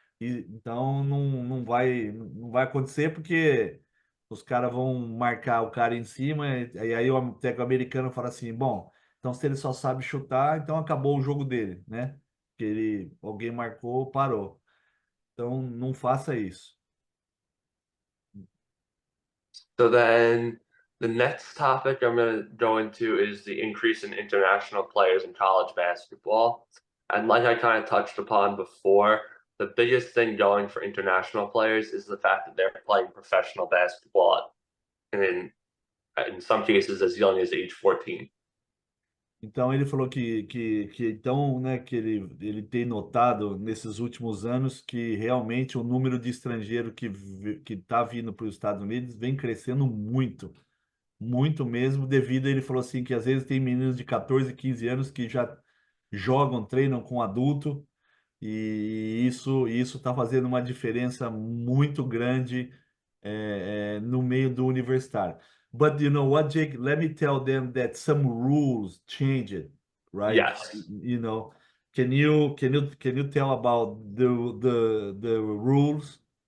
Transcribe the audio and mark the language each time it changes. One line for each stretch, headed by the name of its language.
Portuguese: Então não vai acontecer porque os caras vão marcar o cara em cima, e aí o técnico americano fala assim: bom. Então, se ele só sabe chutar, então acabou o jogo dele, né? Que alguém marcou, parou. Então, não faça isso.
English: So then the next topic I'm going to go into is the increase in international players in college basketball. And like I kind of touched upon before, the biggest thing going for international players is the fact that they're playing professional basketball, and in some cases as young as age 14.
Portuguese: Então, ele falou então, né, que ele tem notado nesses últimos anos que realmente o número de estrangeiro que está vindo para os Estados Unidos vem crescendo muito, muito mesmo, devido ele falou assim que às vezes tem meninos de 14, 15 anos que já jogam, treinam com adulto. E isso está fazendo uma diferença muito grande no meio do universitário.
English: But you know what, Jake? Let me tell them that some rules changed, right? Yes. You know, can you tell about the rules?